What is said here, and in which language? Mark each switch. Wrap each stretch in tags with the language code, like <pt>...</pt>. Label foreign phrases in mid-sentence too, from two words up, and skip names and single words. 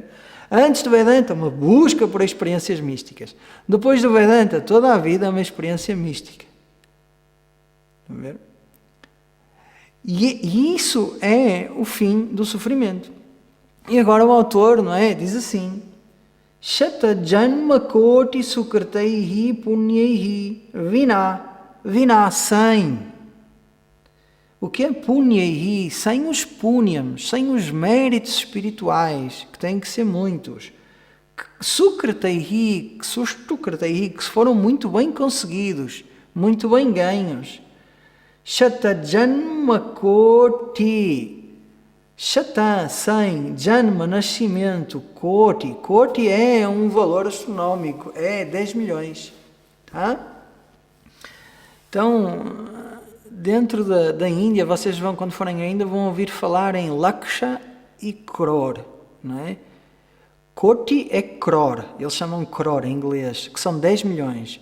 <pt>Antes do Vedanta, uma busca por experiências místicas. Depois do Vedanta, toda a vida é uma experiência mística. Estão a ver? E isso é o fim do sofrimento. E agora o autor, não é? Diz assim:</pt> <sa>शत जन्म कोटि सुकृतैः पुण्यैः विना sem.</sa> <pt>O que é punyaihi? Sem os punyams, sem os méritos espirituais, que têm que ser muitos. Sukritaihi, que foram muito bem conseguidos, muito bem ganhos.</pt> <sa>शत जन्म कोटि.</sa> <pt>Shata, 100, Janma, nascimento, Koti. Koti é um valor astronómico, é 10 milhões. Tá? Então, dentro da Índia, vocês vão, quando forem à Índia, vão ouvir falar em Laksha e Crore. Não é? Koti é Crore, eles chamam Crore em inglês, que são 10 milhões.</pt>